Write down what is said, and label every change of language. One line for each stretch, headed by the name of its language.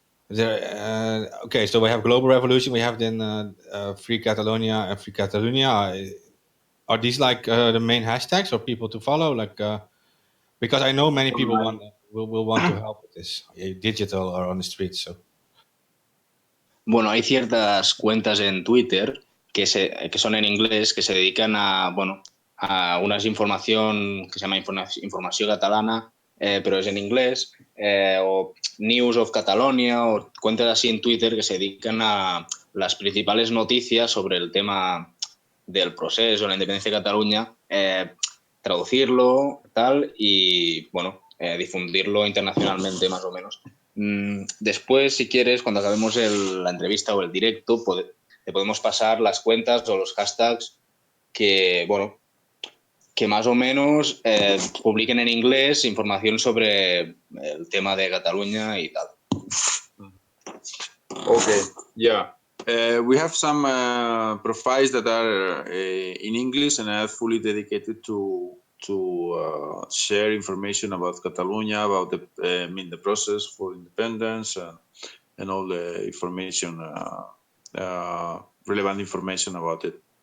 English: Okay, so we have Global Revolution. We have then Free Catalonia and Free Catalonia. Are these like the main hashtags for people to follow? Like because I know many people will want to help with this, digital or on the streets. So.
Spanish: Bueno, hay ciertas cuentas en Twitter que son en inglés, que se dedican a una información que se llama información catalana, pero es en inglés, o News of Catalonia, o cuentas así en Twitter que se dedican a las principales noticias sobre el tema del proceso, la independencia de Cataluña, traducirlo, tal, y difundirlo internacionalmente más o menos. Después, si quieres, cuando acabemos la entrevista o el directo, te podemos pasar las cuentas o los hashtags que más o menos publiquen en inglés información sobre el tema de Cataluña y tal.
English: Okay, yeah. We have some profiles that are in English and are fully dedicated to share information about Catalonia, about the process for independence and all the information, relevant information about it.